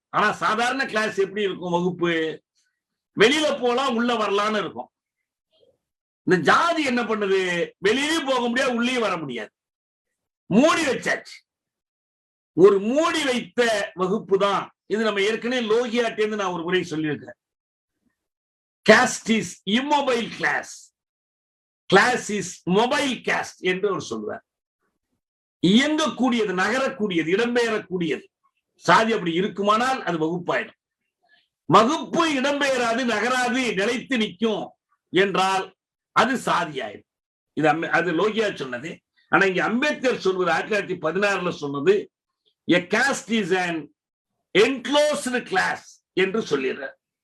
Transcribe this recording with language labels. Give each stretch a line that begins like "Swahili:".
Tamil: ஆனா சாதாரண கிளாஸ் எப்படி இருக்கும் வகுப்பு, வெளியில போலாம் உள்ள வரலான்னு இருக்கும். இந்த ஜாதி என்ன பண்ணுது, வெளியிலயும் போக முடியாது உள்ளேயும் வர முடியாது, மூடி வச்சாச்சு. ஒரு மூடி வைத்த வகுப்பு தான் இது. நம்ம ஏற்கனவே லோகியாட்டேந்து நான் ஒரு முறை சொல்லியிருக்கேன்.
English: caste is immobile class, class is mobile caste
Tamil: என்று அவர் சொல்வார். இயங்கக்கூடியது, நகரக்கூடியது, இடம்பெயரக்கூடியது. சாதி அப்படி இருக்குமானால் அது வகுப்பாயிடும். வகுப்பு இடம்பெயராது, நகராது, நிலைத்து நிற்கும் என்றால் அது சாதி ஆயிடும். இது அது லோகியா சொன்னது. ஆனா இங்க அம்பேத்கர் சொல்வது 1916 சொன்னது,
English: a caste is an enclosed class
Tamil: என்று சொல்லிடுறார்.